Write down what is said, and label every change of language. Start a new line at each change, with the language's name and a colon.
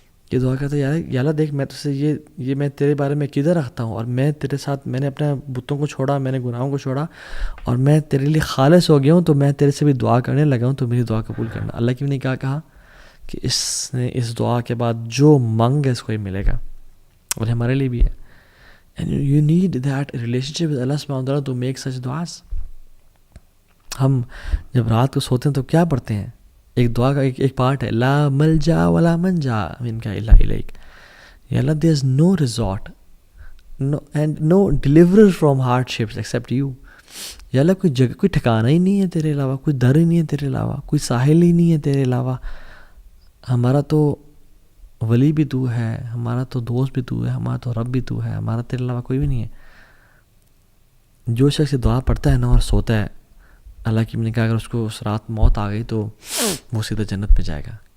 Urdu: یہ دعا کرتا ہے یا اللہ دیکھ میں تجھ سے یہ میں تیرے بارے میں کدھر رکھتا ہوں، اور میں تیرے ساتھ میں نے اپنے بتوں کو چھوڑا، میں نے گناہوں کو چھوڑا اور میں تیرے لیے خالص ہو گیا ہوں، تو میں تیرے سے بھی دعا کرنے لگا ہوں، تو میری دعا قبول کرنا. اللہ کی نے کیا کہا کہ اس نے اس دعا کے بعد جو مانگ ہے اس کو ہی ملے گا، اور ہمارے لیے بھی ہے.
English: And you need that relationship with Allah subhanahu wa ta'ala to make such du'as.
Urdu: ہم جب رات کو سوتے ہیں تو کیا پڑھتے ہیں؟ ایک دعا کا ایک پارٹ ہے
Arabic: لا ملجا ولا منجا منک الا الیک.
English: یا اللہ there is no resort and no deliverer from hardships except you.
Urdu: یا اللہ کوئی جگہ کوئی ٹھکانہ ہی نہیں ہے تیرے علاوہ، کوئی در ہی نہیں ہے تیرے علاوہ، کوئی ساحل ہی نہیں ہے تیرے علاوہ. ہمارا تو ولی بھی تو ہے، ہمارا تو دوست بھی تو ہے، ہمارا تو رب بھی تو ہے، ہمارا تیرے علاوہ کوئی بھی نہیں ہے. جو شخص یہ دعا پڑھتا ہے نا اور سوتا ہے، اللہ کی نے کہا اگر اس کو اس رات موت آ گئی تو وہ سیدھا جنت میں جائے گا.